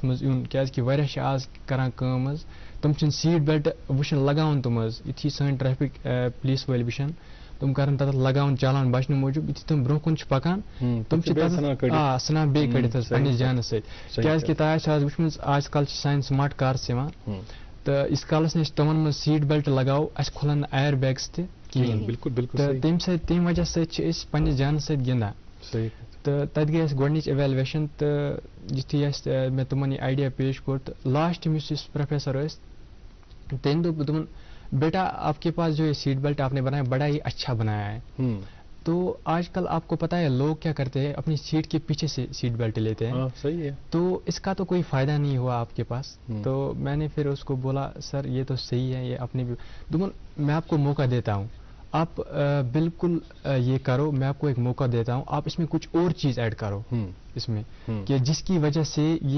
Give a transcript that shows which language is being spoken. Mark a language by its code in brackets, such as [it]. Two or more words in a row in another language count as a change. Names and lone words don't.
[ks] منٛز یُن کیٛازِکہِ واریاہ چھِ آز کران کٲم حظ تِم چھِنہٕ [en] seat belt [ks] وٕچھان لگاوان تِم حظ یُتھُے سٲنۍ [en] traffic police [ks] وٲلۍ وٕچھان تِم کران تَتھ لگاوان چالان بچنہٕ موٗجوٗب یُتھُے تِم برونٛہہ کُن چھِ پَکان تِم چھِ ژھٕنان بیٚیہِ کٔڑِتھ حظ پنٛنِس جانَس سۭتۍ کیٛازِکہِ تۄہہِ آسہِ آز وٕچھمٕژ آز کل چھِ سانہِ سماٹ کارٕس یِوان تہٕ یِس کالس نہٕ أسۍ تِمن منٛز [en] seat belt [ks] لگاوو اَسہِ کھُلن نہٕ ایر بیگٕس تہِ کِہیٖنۍ تہٕ تَمہِ وجہ سۭتۍ چھِ أسۍ پنٛنِس جانَس سۭتۍ گِنٛدان تہٕ تَتہِ گٔے اَسہِ گۄڈنِچ اِویلویشن تہٕ یُتھُے اَسہِ مےٚ تِمن یہِ آیڈیا پیش کوٚر تہٕ لاسٹ یُس پروفیسر ٲسۍ تٔمۍ دوٚپ دوٚپُن [ur] بیٹا آپ کے پاس جو یہ سیٹ بیلٹ آپ نے بنایا بڑا ہی اچھا بنایا ہے تو آج کل آپ کو پتا ہے لوگ کیا کرتے ہیں اپنی سیٹ کے پیچھے سے سیٹ بیلٹ لیتے ہیں صحیح ہے تو اس کا تو کوئی فائدہ نہیں ہوا آپ کے پاس تو میں نے پھر اس کو بولا سر یہ تو صحیح ہے یہ اپنے میں آپ کو موقع دیتا ہوں آپ بالکل یہ کرو میں آپ کو ایک موقع دیتا ہوں آپ اس میں کچھ اور چیز ایڈ کرو اس میں کہ جس کی وجہ سے